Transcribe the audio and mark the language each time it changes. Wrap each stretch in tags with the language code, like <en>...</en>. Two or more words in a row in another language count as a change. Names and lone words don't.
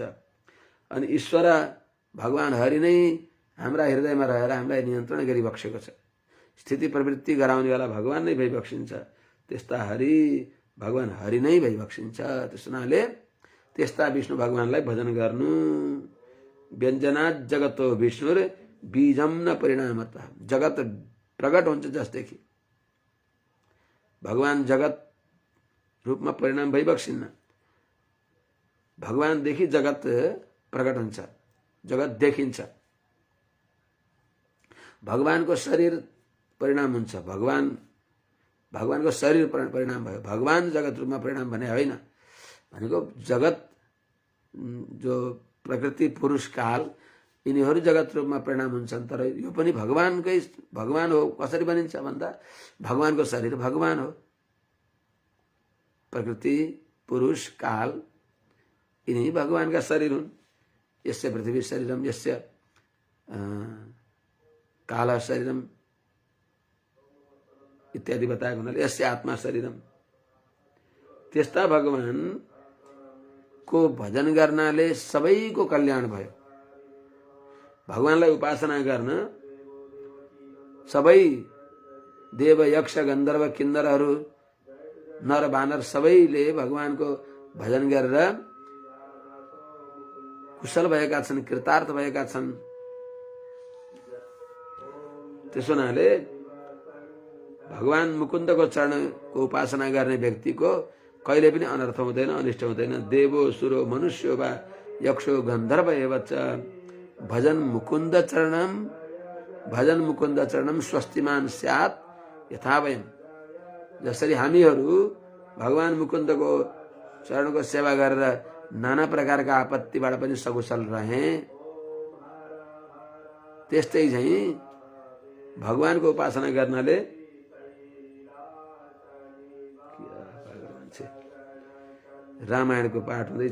<ne>अनि ईश्वर भगवान हरि नै हाम्रा हृदयमा रहेर हामीलाई नियन्त्रण गरी बक्सेको छ। स्थिति प्रवृत्ति गराउनेवाला भगवान नै भई बक्सिन्छ। त्यस्ता हरि भगवान हरि नै भई बक्सिन्छ। त्यस हुनाले त्यस्ता विष्णु भगवानलाई भजन गर्नु।</ne> <sa>व्यञ्जनात् जगतो विष्णुर बीजम न परिणामत।</sa> <ne>जगत प्रकट हुन्छ जसदेखि भगवान जगत रूपमा परिणाम भई बक्सिन्न। भगवानदेखि जगत प्रकट हुन्छ, जगत देखिन्छ। भगवानको शरीर परिणाम हुन्छ, भगवानको शरीर परिणाम भयो। भगवान जगत रूपमा परिणाम भने होइन। भनेको जगत जो प्रकृति पुरुष काल यिनीहरू जगत रूपमा परिणाम हुन्छन्, तर यो पनि भगवान हो। कसरी बनिन्छ भन्दा भगवानको शरीर भगवान हो। प्रकृति पुरुष काल यिनी भगवानका शरीर हुन्।</ne> <sa>यस्य पृथ्वी शरीरम यस्य काल शरीरम</sa> <ne>इत्यादि बताएको हुनाले</ne> <sa>यस्य आत्मा शरीरम।</sa> <ne>त्यस्ता भगवान को भजन गर्नाले सबैको कल्याण भयो। भगवानलाई उपासना गर्न सबै देव यक्ष गन्धर्व किन्नरहरू नर बानर सबैले भगवानको भजन गरेर कुशल भएका छन्, कृतार्थ भएका छन्। त्यसो हुनाले भगवान मुकुन्दको चरणको उपासना गर्ने व्यक्तिको कहिले पनि अनर्थ हुँदैन, अनिष्ट हुँदैन।</ne> <sa>देवो सुरो मनुष्यो वा यक्षो गन्धर्व एवच भजन मुकुन्द चरणम स्वस्तिमान स्यात् यथा वयम्।</sa> <ne>जसरी हामीहरू भगवान मुकुन्दको चरणको सेवा गरेर नाना प्रकारका आपत्तिबाट पनि सकुशल रहे, त्यस्तै झैं भगवानको उपासना गर्नाले रामायणको पाठ हुँदैछ।</ne>